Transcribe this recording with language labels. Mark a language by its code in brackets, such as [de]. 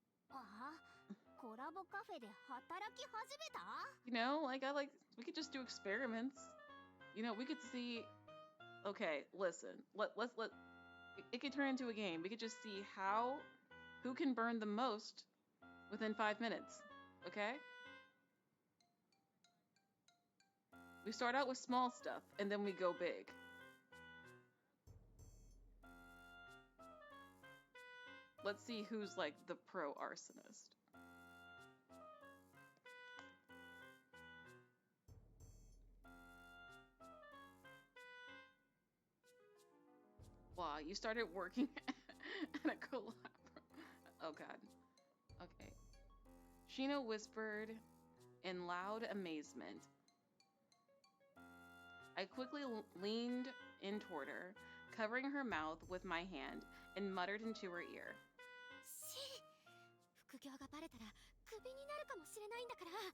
[ja] ああ、コラボカフェで働き始めた？ [en] You know, we could just do experiments. You know, we could see. Okay, listen. It could turn into a game. We could just see who can burn the most within 5 minutes. Okay? We start out with small stuff and then we go big. Let's see who's like the pro arsonist. Wow, you started working at a collab. Oh god. Okay. Sheena whispered in loud amazement. I quickly leaned in toward her, covering her mouth with my hand, and muttered into her ear. [ja] 副業がバレたらクビになるかもしれないんだから。